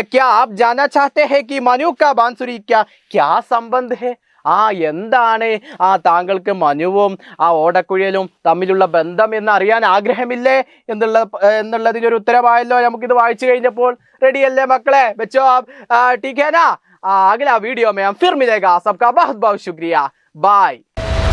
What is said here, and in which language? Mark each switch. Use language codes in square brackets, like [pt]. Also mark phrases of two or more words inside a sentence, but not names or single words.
[hi] क्या आप जाना चाहते हैं कि मनु का बांसुरी क्या संबंध है? [ml] എന്താണ് താങ്കൾക്ക് മനുവും ഓടക്കുഴലും തമ്മിലുള്ള ബന്ധം എന്ന് അറിയാൻ ആഗ്രഹമില്ലേ എന്നുള്ളതിനൊരു ഉത്തരമായല്ലോ നമുക്കിത് വായിച്ചു കഴിഞ്ഞപ്പോൾ. റെഡിയല്ലേ മക്കളെ? വെച്ചോ [hi] ठीक है ना? अगला वीडियो में हम फिर मिलेगा. सबका बहुत बहुत शुक्रिया. बाय.